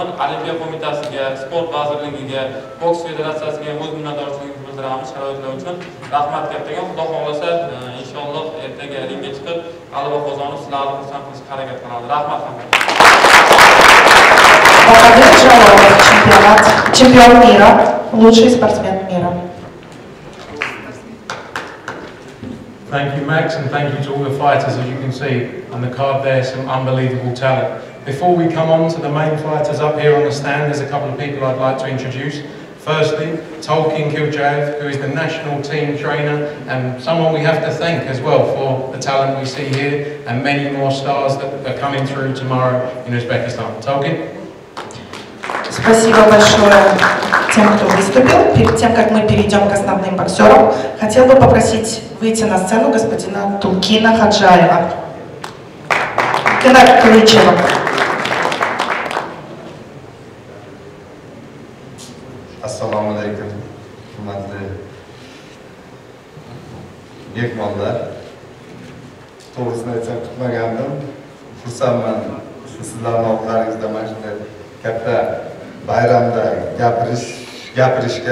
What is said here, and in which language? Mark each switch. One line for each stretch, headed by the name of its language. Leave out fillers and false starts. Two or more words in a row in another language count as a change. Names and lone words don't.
Uzbek: Olimpiya qo'mitasiga, sport vazirligiga, boks federatsiyasiga o'z minnatdorchiligimizni bildiramiz sharoitlar uchun. Rahmat kattakon. Xudo xohlasa, inshaalloh ertaga ringga chiqib, g'alaba qozonib, sizlarni xursand qilishga harakat qilamiz. Rahmat hammaga.
Russian: Бахадыр Jalolov, чемпион мира, лучший спортсмен мира.
English: Thank you, Max, and thank you to all the fighters. As you can see on the card there, some unbelievable talent. Before we come on to the main fighters up here on the stand, there's a couple of people I'd like to introduce. Firstly, Talqin, who is the national team trainer and someone we have to thank as well for the talent we see here and many more stars that are coming through tomorrow in Uzbekistan. Talqin.
Russian: Спасибо большое тем, кто выступил. Перед тем, как мы перейдем к основным боксерам, хотел бы попросить выйти на сцену господина Тулкина Хаджаева. Кенар Кылычева.
Uzbek: Assalomu alaykum, hurmatli mehmonlar. To'g'risini aytsam kutmagandim. Xursandman sizlarning oldlaringizda mana shunday katta bayramda gapirishga.